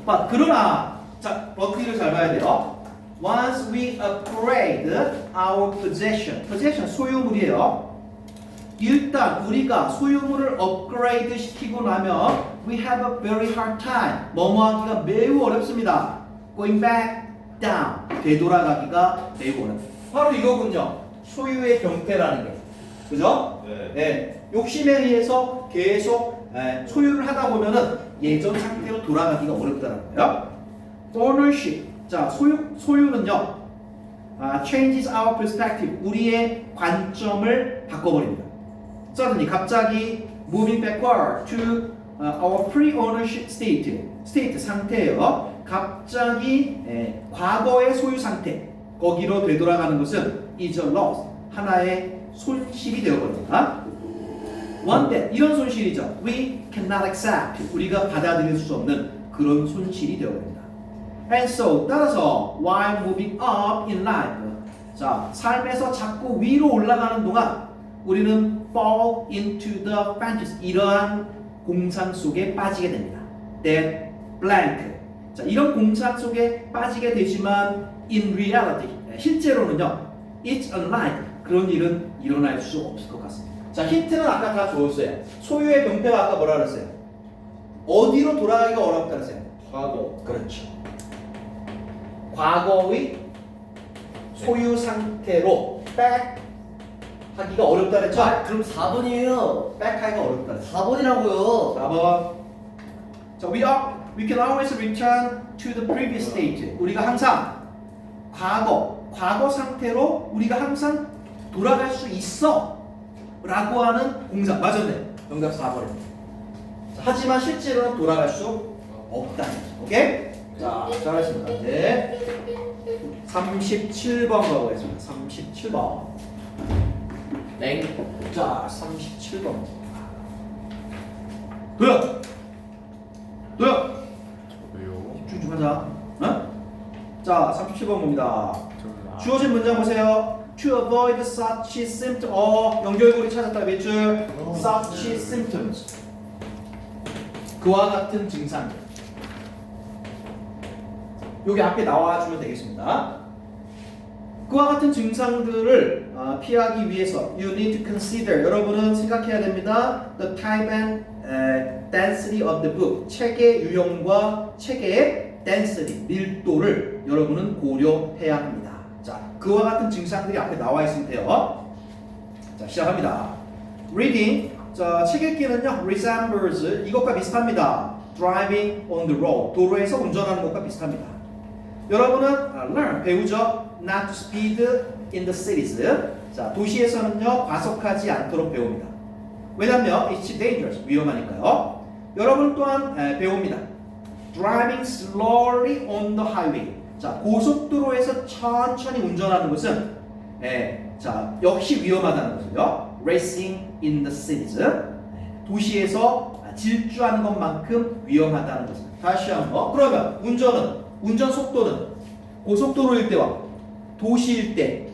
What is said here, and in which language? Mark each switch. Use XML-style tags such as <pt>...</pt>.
<ko>그러나, 자, 버티를 잘 봐야 돼요.</ko> <en>Once we upgrade our possession,</en> <ko>소유물이에요. 일단 우리가 소유물을 업그레이드 시키고 나면</ko> <en>we have a very hard time,</en> <ko>뭐뭐하기가 매우 어렵습니다.</ko> <en>Going back down,</en> <ko>되돌아가기가 매우 어렵습니다. 바로 이거군요. 소유의 병폐라는 게. 그죠? 네. 네. 욕심에 의해서 계속 소유를 하다 보면은 예전 상태로 돌아가기가 어렵다는 거예요.</ko> <en>ownership.</en> <ko>자, 소유는요.</ko> <en>changes our perspective.</en> <ko>우리의 관점을 바꿔버립니다.</ko> <en>suddenly</en> <ko>갑자기</ko> <en>moving backward to our pre-ownership state</en> <ko>상태예요. 갑자기 과거의 소유 상태 거기로 되돌아가는 것은</ko> <en>is a loss.</en> <ko>하나의 손실이 되어버립니다.</ko> <en>One that</en> <ko>이런 손실이죠.</ko> <en>We cannot accept.</en> <ko>우리가 받아들일 수 없는 그런 손실이 되어버립니다.</ko> <en>And so</en> <ko>따라서</ko> <en>while moving up in life,</en> <ko>자 삶에서 자꾸 위로 올라가는 동안 우리는</ko> <en>fall into the fantasy</en> <ko>이러한 공상 속에 빠지게 됩니다.</ko> <en>That blank.</en> <ko>자 이런 공상 속에 빠지게 되지만</ko> <en>in reality</en> <ko>실제로는요</ko> <en>it's unlikely</en> <ko>그런 일은 일어날 수 없을 것 같습니다. 자 힌트는 아까 다 줬어요. 소유의 병폐가 아까 뭐라 그랬어요? 어디로 돌아가기가 어렵다 그랬어요? 과거. 그렇죠. 과거의 소유 상태로 back 하기가 어렵다 그랬죠? 그럼 4번이에요. back 하기가 어렵다 그랬죠? 4번이라고요. 4번.</ko> <en>자, we can always return to the previous state.</en> <ko>우리가 항상 과거 상태로 우리가 항상 돌아갈 수 있어 라고 하는 공상. 맞았네. 정답 4번입니다. 하지만 실제로는 돌아갈 수 없다는 거죠. 오케이? 자, 잘하셨습니다. 이제 37번 가보겠습니다. 37번. 땡. 자, 37번. 도영! 왜요? 집중 좀 하자. 어? 자, 37번 봅니다. 저는 주어진 문장 보세요.</ko> <en>To avoid such symptoms.</en> <ko>연결고리 찾았다. 몇 줄?</ko> <en>Such symptoms.</en> <ko>그와 같은 증상들. 여기 앞에 나와주면 되겠습니다. 그와 같은 증상들을 피하기 위해서</ko> <en>you need to consider.</en> <ko>여러분은 생각해야 됩니다.</ko> <en>The type and density of the book.</en> <ko>책의 유형과 책의 density, 밀도를 여러분은 고려해야 합니다. 자, 그와 같은 증상들이 앞에 나와 있으면 돼요. 자, 시작합니다. Reading. 자, 책 읽기는요,</ko> <en>resembles</en> <ko>이것과 비슷합니다.</ko> <en>Driving on the road.</en> <ko>도로에서 운전하는 것과 비슷합니다. 여러분은</ko> <en>learn</en> <ko>배우죠.</ko> <en>Not to speed in the cities.</en> <ko>자, 도시에서는요 과속하지 않도록 배웁니다. 왜냐하면</ko> <en>it's dangerous</en> <ko>위험하니까요. 여러분 또한 배웁니다.</ko> <en>Driving slowly on the highway.</en> <ko>자, 고속도로에서 천천히 운전하는 것은 자 역시 위험하다는 것을요.</ko> <en>Racing in the cities.</en> <ko>도시에서 질주하는 것만큼 위험하다는 것을. 다시 한번. 그러면 운전 속도는 고속도로일 때와 도시일 때</ko>